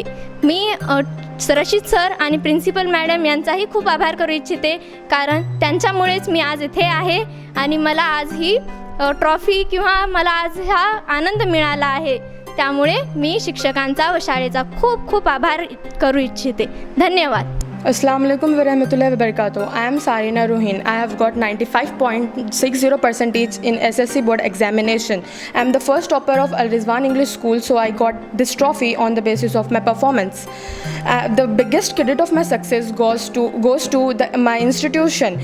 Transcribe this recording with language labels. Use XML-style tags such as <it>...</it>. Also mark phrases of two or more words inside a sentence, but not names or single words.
<mr>मी रशीद सर आणि</mr> <en>principal madam</en> <mr>यांचाही खूप आभार करू इच्छिते कारण त्यांच्यामुळेच मी आज इथे आहे आणि मला आज ही ट्रॉफी किंवा मला आज हा आनंद मिळाला आहे. त्यामुळे मी शिक्षकांचा व शाळेचा खूप खूप आभार करू इच्छिते. धन्यवाद.</mr> <ar>السلام عليكم ورحمة الله وبركاته.</ar> <en>I am Sarina Ruhin. I have got 95.60% in SSC board examination. I am the first topper of Al Rizwan English School, so I got this trophy on the basis of my performance. The biggest credit of my success goes to my institution.</en>